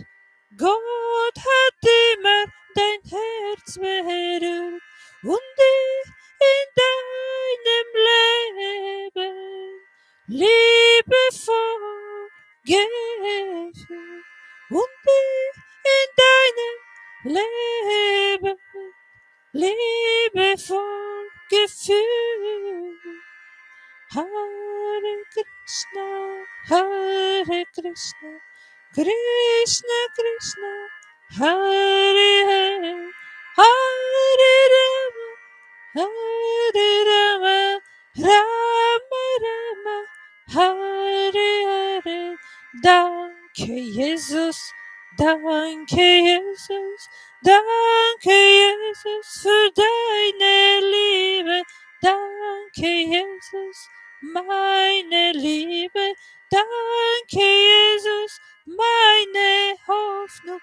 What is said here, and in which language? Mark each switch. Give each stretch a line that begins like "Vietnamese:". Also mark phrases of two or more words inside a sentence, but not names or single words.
German: Gott hat immer dein Herz berührt und dich in deinem Leben liebevoll geführt und dich in deinem Leben liebevoll geführt.
Sanskrit: Hare Krishna, Hare Krishna, Krishna Krishna, Hare Hare, Hare Rama, Hare Rama, Rama Rama, Hare Hare.
German: Danke Jesus, danke Jesus, danke Jesus für deine Liebe. Danke Jesus, meine Liebe. Danke Jesus, meine Hoffnung.